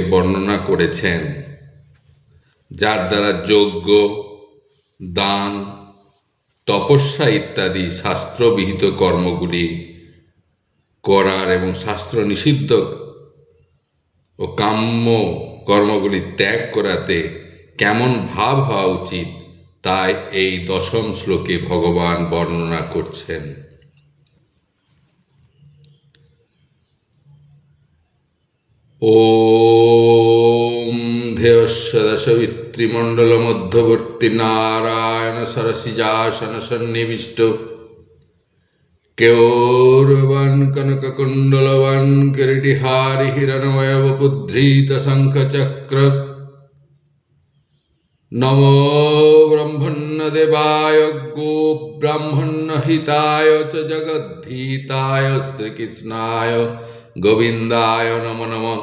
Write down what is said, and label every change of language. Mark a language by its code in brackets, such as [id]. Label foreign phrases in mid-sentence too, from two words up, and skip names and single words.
[bn] বর্ণনা করেছেন, যার দ্বারা যজ্ঞ, দান, তপস্যা ইত্যাদি শাস্ত্রবিহিত কর্মগুলি করার এবং শাস্ত্র নিষিদ্ধ ও কাম্য কর্মগুলি ত্যাগ করাতে কেমন ভাব হওয়া উচিত তাই এই 10ম শ্লোকে ভগবান বর্ণনা করছেন। [sa] ওম ধ্যেয়স্য দশবিত্রিমণ্ডল মধ্যবর্তী নারায়ণ সরসিজাসন সন্নিবিষ্ট কেওরবান কনককুণ্ডলবান কিরীটিহারি হিরণময় বপুদ্ধৃত শঙ্খচক্র নমো ব্রহ্মণ্যদেবায় গো ব্রাহ্মণ্যহিতায় চ জগদ্ধিতায় শ্রীকৃষ্ণায় গোবিন্দায় নমো নমঃ।